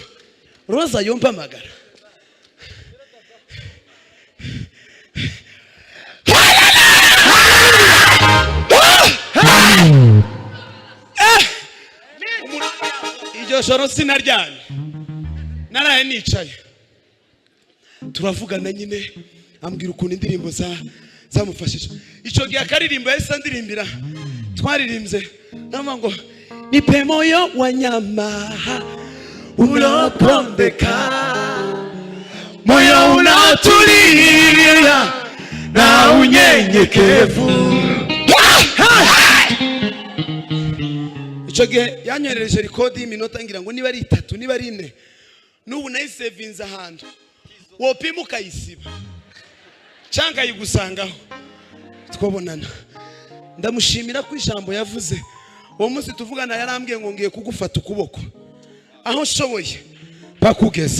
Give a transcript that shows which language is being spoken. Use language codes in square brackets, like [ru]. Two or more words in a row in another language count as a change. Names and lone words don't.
[rn] Roza yompamagara. Iryo joro sinaryamye. Naraye nicaye. Turavugana nyine ambwira ukuntu indirimbo zamufashije. Ico gihe akaririmbo yahise andirimbira. Twaririmbye nama ngo [sw] nipe moyo wa nyama unapondeka, moyo unatulia na unyenyekevu. [rn] Ico gihe yanyohereje rekodi y'iminota ngira ngo niba ari 3 niba ari 4 n'ubu nayisevinze ahantu wopima ukayisiba cyangwa yigusangaho twobonana. Ndamushimira ko ijambo yavuze uwo munsi tuvugana yarambwiye ngo ngiye kugufata ukuboko aho nshoboye bakugeza.